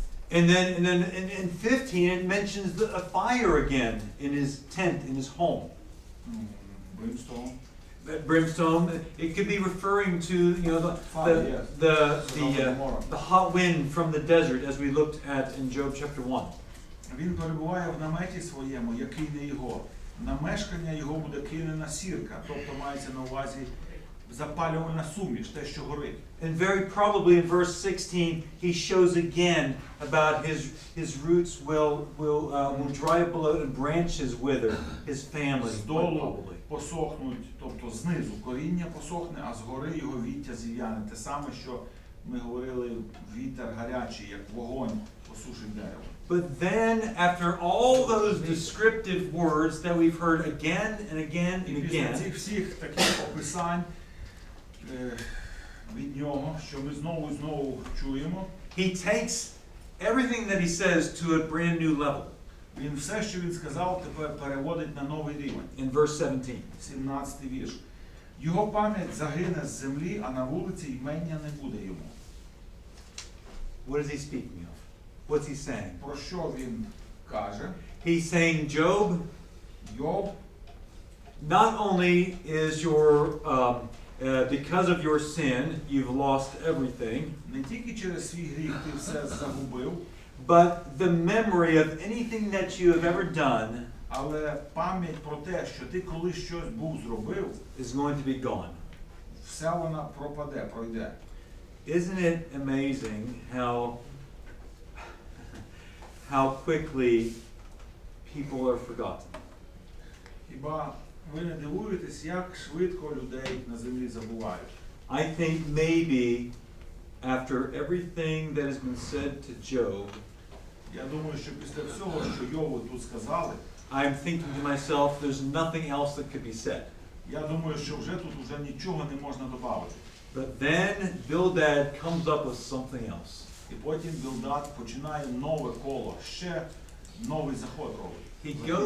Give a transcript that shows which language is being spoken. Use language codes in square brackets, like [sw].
[en] and then in 15 it mentions a fire again in his tent, in his home. Brimstone. That brimstone, it could be referring to, you know, Fire, yes. the hot wind from the desert, as we looked at in Job chapter 1. [uk] Він перебуває в наметі своєму, який не його. На мешкання його буде кинена сірка, тобто мається на увазі запалювальна суміш, те, що горить. [en] And very probably in verse 16 he shows again about his roots will dry up below and branches wither, his family [uk] Здолу [en] probably. [uk] посохнуть, тобто знизу коріння посохне, а згори його віття зів'яне. Те саме, що ми говорили, вітер гарячий, як вогонь посушить дерево. [en] But then, after all those descriptive words that we've heard again and again [uk] І [en] and [uk] після [en] again, [uk] цих всіх таких описань від нього, що ми знову і знову чуємо, [en] he takes everything that he says to a brand new level. [uk] він все, що він сказав, тепер переводить на новий рівень. [en] In verse 17. [uk] 17 вірш. Його пам'ять загине з землі, а на вулиці ймення не буде йому. [en] What is he speaking of? What's he saying? [uk] Про що він каже? [en] He's saying, Job, [uk] Йов, [en] not only is your because of your sin, you've lost everything, [uk] Не тільки через свій гріх ти все загубив, [en] but the memory of anything that you have ever done [uk] але пам'ять про те, що ти колись щось був зробив, [en] is going to be gone. [uk] вся вона пропаде, пройде. [en] Isn't it amazing how quickly people are forgotten? [uk] Хіба ви не дивуєтесь, як швидко людей на землі забувають? [en] I think maybe after everything that has been said to Job, [uk] Я думаю, що після всього, що Йову тут сказали, [en] I'm thinking to myself, there's nothing else that could be said. [uk] я думаю, що вже тут уже нічого не можна додати. [en] But then Bildad comes up with something else. [uk] І потім Білдад починає нове коло, ще новий заход робить.